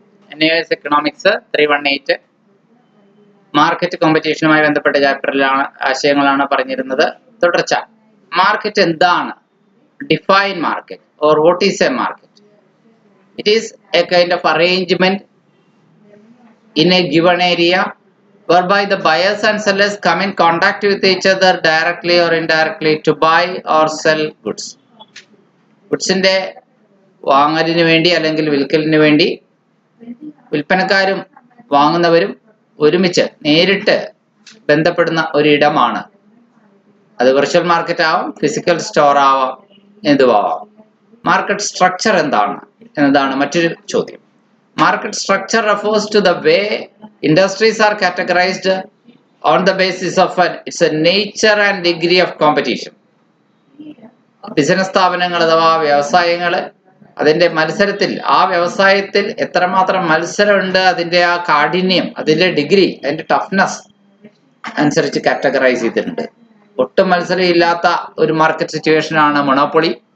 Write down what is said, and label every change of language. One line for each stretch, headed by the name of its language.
Malayalam: NAS economics 318 market കോമ്പറ്റീഷനുമായി ബന്ധപ്പെട്ട ചാപ്റ്ററിലാണ് ആശയങ്ങളാണ് പറഞ്ഞിരുന്നത്. തുടർച്ച. മാർക്കറ്റ് എന്താണ്?
English: Define market or what is a market? It is a kind of arrangement in a given area whereby the buyers and sellers come in contact with each other directly or indirectly to buy or sell goods.
Malayalam: ഗുഡ്സിന്റെ വാങ്ങലിന് വേണ്ടി അല്ലെങ്കിൽ വിൽക്കലിന് വേണ്ടി വിൽപ്പനക്കാരും വാങ്ങുന്നവരും ഒരുമിച്ച് നേരിട്ട് ബന്ധപ്പെടുന്ന ഒരിടമാണ്. അത് virtual market ആവാം, physical store ആവാം, എന്തുവാവാം. Market structure എന്താണ് എന്നതാണ് മറ്റൊരു ചോദ്യം.
English: Market structure refers to the way industries are categorized on the basis of its nature and degree of competition.
Malayalam: Business സ്ഥാപനങ്ങൾ അഥവാ വ്യവസായങ്ങൾ അതിന്റെ മത്സരത്തിൽ, ആ വ്യവസായത്തിൽ എത്രമാത്രം മത്സരമുണ്ട്, അതിന്റെ ആ കാഠിന്യം, അതിന്റെ ഡിഗ്രി, അതിന്റെ ടഫ്നെസ് അനുസരിച്ച് കാറ്റഗറൈസ് ചെയ്തിട്ടുണ്ട്. ഒട്ടും മത്സരം ഇല്ലാത്ത ഒരു മാർക്കറ്റ് സിറ്റുവേഷൻ ആണ് മൊണോപ്പൊളി.